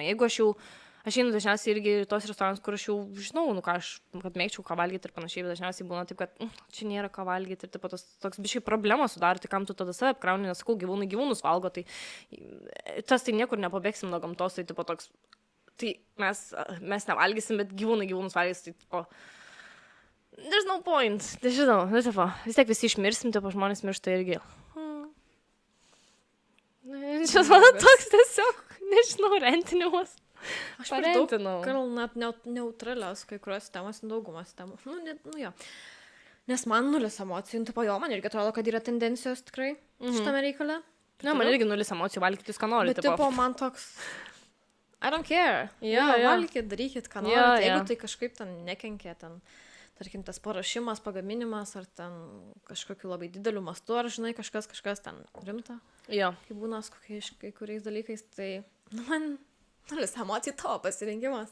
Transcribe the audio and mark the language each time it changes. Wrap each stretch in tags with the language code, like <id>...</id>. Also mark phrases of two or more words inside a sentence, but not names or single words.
<lt>Jeigu aš einu dažniausiai irgi į tos restoranus, kur aš jau žinau, kad mėgčiau ką valgyti ir panašiai, bet dažniausiai būna taip, kad čia nėra ką valgyti ir taip pat toks biškai problema sudaro, tai kam tu tada save apkrauni, nes sakau, gyvūnus valgo, tai tas tai niekur nepabėgsim nuo gamtos, tai tipo toks. Tai mes nevalgysim, bet gyvūnus valgys, tai tipo,</lt> <en>there's no point,</en> <lt>tai žinau, tipo, vis tiek visi išmirsim, tipo, žmonės miršta irgi. Čia mano toks tiesiog, nežinau, rentinimas. Aš parentinau. Gal net neutralios kai kurios temos, daugumas temų. Jo. Nes man nulis emocijų, tipo, jo, man irgi atrodo, kad yra tendencijos tikrai šitame reikale. Ne, man irgi nulis emocijų, valgykit jūs, ką norite. Bet, tipo, man toks...</lt> <en>I don't care.</en> <lt>Valgykit, darykit, ką norite. Jeigu tai kažkaip ten nekenkia, ten, tarkim, tas paruošimas, pagaminimas, ar ten kažkokiu labai dideliu mastu, ar, žinai, kažkas ten rimta. Jo. Kai būna su kai kuriais dalykais, tai, man nulis emocijų tavo pasirinkimas.</lt>